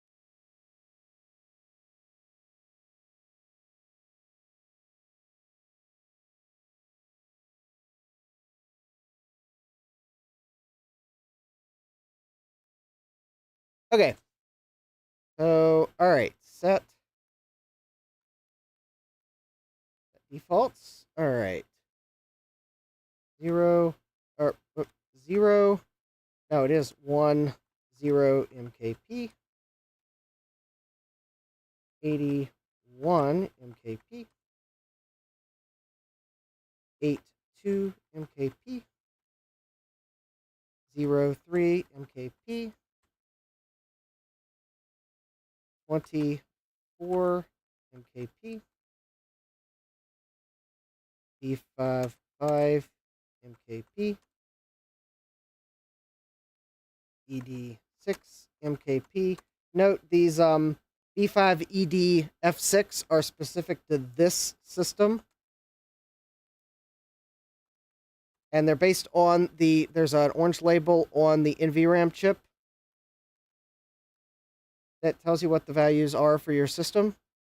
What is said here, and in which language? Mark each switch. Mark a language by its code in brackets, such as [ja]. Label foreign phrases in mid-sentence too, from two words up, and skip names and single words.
[en] Okay. So, alright, set defaults. Alright. 0, or 0, no, it is 1, 0 MKP. 81 MKP. 82 MKP. 03 MKP. 24 MKP. B55 MKP. ED6 MKP. Note these B5 ED F6 are specific to this system. And they're based on there's an orange label on the NVRAM chip that tells you what the values are for your system.